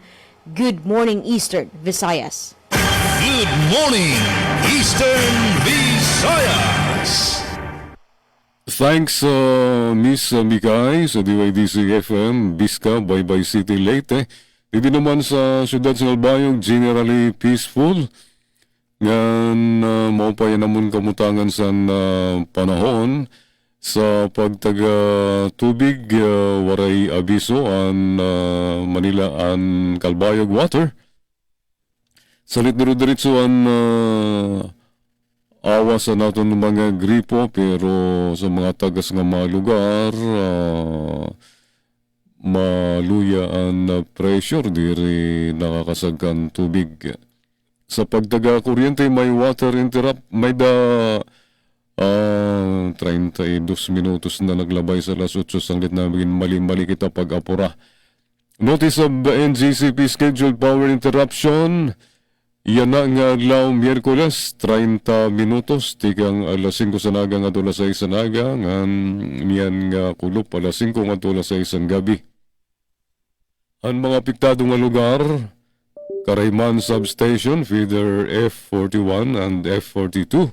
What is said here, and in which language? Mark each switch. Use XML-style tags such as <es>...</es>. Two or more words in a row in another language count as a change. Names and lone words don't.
<en>Good morning Eastern Visayas. Good morning, Eastern Visayas. Thanks, Miss Mikay sa DYDC-FM, Bisca, Baybay City, Leyte.</en> <war>Hindi naman sa siyudad sa Albayog,</war> <en>generally peaceful.</en> <war>Ngan, maupaya naman kamutangan sa panahon sa pagtaga tubig, waray abiso an Manila an Calbayog Water. Salit diretso an awa sa naton mga gripo pero sa mga tagas nga mga lugar maluya ang pressure diri nakakasagkan tubig. Sa pagtaga kuryente may</war> <en>water interrupt</en> <war>may 32 minutos na naglabay sa alas 8 sanglit namin mali kita pag-apura.</war> <en>Notice of the NGCP scheduled power interruption.</en> <war>Yan na nga adlaw Miyerkules, 30 minutos, tikang alas 5 sa naga nga dola sa isang naga, ngan niyan nga kulop alas 5 nga dola sa isang gabi. Ang mga apektado nga lugar, Karayman Substation, feeder F41 and F42.</war>